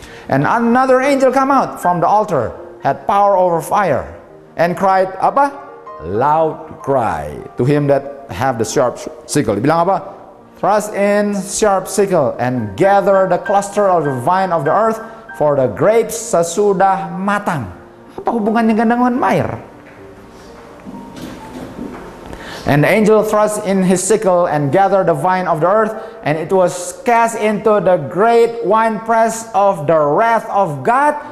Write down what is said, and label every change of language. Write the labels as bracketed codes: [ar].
[en] And another angel come out from the altar, had power over fire, and cried apa? Loud cry to him that have the sharp sickle. [id] Dibilang apa? [en] Thrust in sharp sickle and gather the cluster of the vine of the earth, for the grapes [id] sesudah matang. Apa hubungannya dengan air? [en] And the angel thrust in his sickle and gathered the vine of the earth, and it was cast into the great winepress of the wrath of God.